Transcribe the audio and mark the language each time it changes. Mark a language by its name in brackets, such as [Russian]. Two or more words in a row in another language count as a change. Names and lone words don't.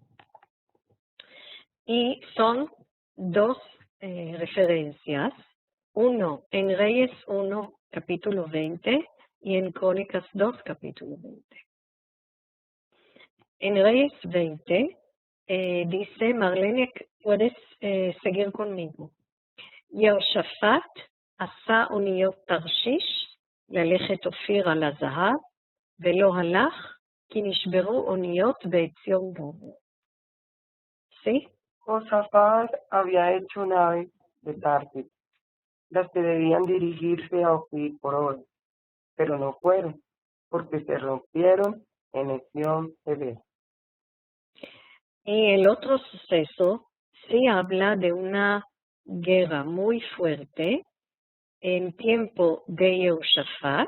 [Spanish] Y son dos referencias, uno en Reyes 1, capítulo 20, y en Crónicas 2, capítulo 20. En Reyes 20 dice, Marlene, puedes seguir conmigo. [Hebrew] Yehoshafat עשה אוניות תרשיש ללכת אופיר על הזהב, ולא הלך, כי נשברו אוניות בעציון גבר. [Spanish] ¿Sí? Josafat había hecho naves de Tarsis, las que debían dirigirse a Ofir por oro, pero no fueron, porque se rompieron en Ezión-Geber. Y el otro suceso sí habla de una guerra muy fuerte en tiempo de Yehoshafat.